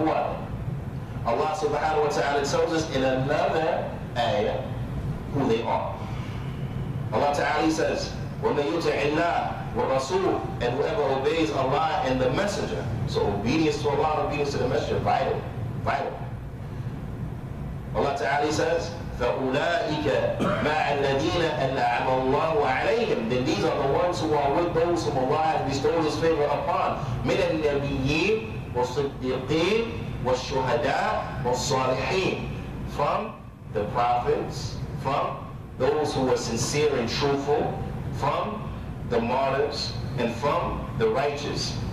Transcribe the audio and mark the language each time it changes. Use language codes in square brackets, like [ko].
[en] Who are they? Allah subhanahu wa ta'ala tells us in another ayah who they are. Allah ta'ala says, [ar] وَمَن يُطِعِ اللَّهَ وَالرَّسُولَ, [en] and whoever obeys Allah and the Messenger. So obedience to Allah, obedience to the Messenger, vital. Allah ta'ala says, [ar] فَأُولَٰئِكَ مَعَ الَّذِينَ أَنْعَمَ اللَّهُ عَلَيْهِمْ. [en] Then these are the ones who are with those whom Allah has bestowed His favor upon. [ar] مِنَ النَّبِيِّينَ وَالصِّدِّيقِينَ وَالشُّهَدَاءِ وَالصَّالِحِينَ. [en] From the prophets, from those who are sincere and truthful, from the martyrs, and from the righteous.